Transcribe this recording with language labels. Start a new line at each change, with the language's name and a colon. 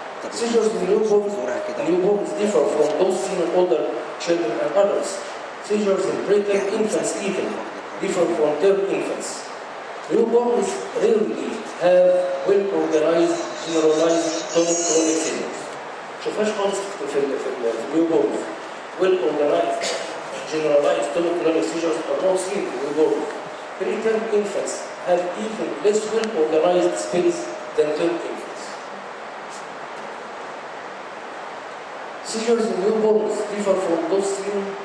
English: Seizures in newborns differ from those seen in older children and adults. Seizures in preterm infants even differ from term infants. Newborns rarely have well-organized, generalized tonic-clonic seizures.
Arabic: شوفهاش خالص في النيوبورن.
English: Well-organized, generalized tonic-clonic seizures are not seen in newborns. Preterm infants have even less well-organized spells than term infants. Seizures in newborns differ from those seen.